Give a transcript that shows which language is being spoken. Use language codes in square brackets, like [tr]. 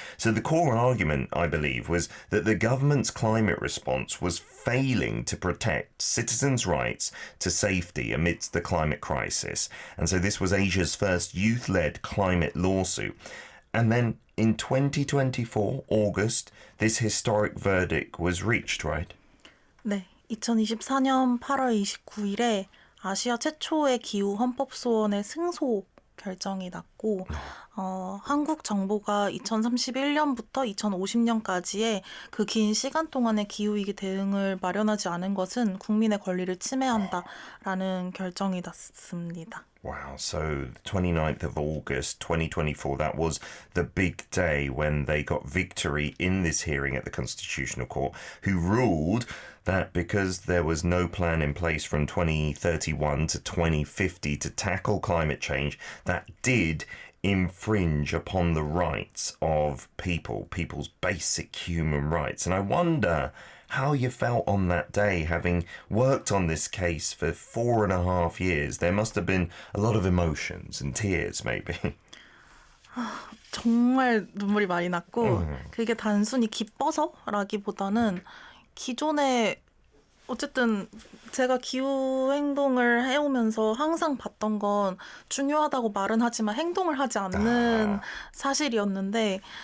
[en] So the core argument, I believe, was that the government's climate response was failing to protect citizens' rights to safety amidst the climate crisis. And so this was Asia's first youth-led climate lawsuit. And then in 2024, August, this historic verdict was reached, right? [ko] 네, 2024년 8월 29일에 아시아 최초의 기후 헌법소원의 승소 결정이 났고 한국 정부가 2031년부터 2050년까지의 그 긴 시간 동안의 기후위기 대응을 마련하지 않은 것은 국민의 권리를 침해한다라는 결정이 났습니다. [en] Wow, so 29th of August 2024, that was the big day when they got victory in this hearing at the Constitutional Court, who ruled that because there was no plan in place from 2031 to 2050 to tackle climate change, that did infringe upon the rights of people's basic human rights. And I wonder how you felt on that day, having worked on this case for 4.5 years. There must have been a lot of emotions and tears, maybe. [ko] 정말 눈물이 많이 났고 그게 단순히 기뻐서라기보다는 기존에 어쨌든 제가 기후 행동을 해오면서 항상 봤던 건 중요하다고 말은 하지만 행동을 하지 않는 사실이었는데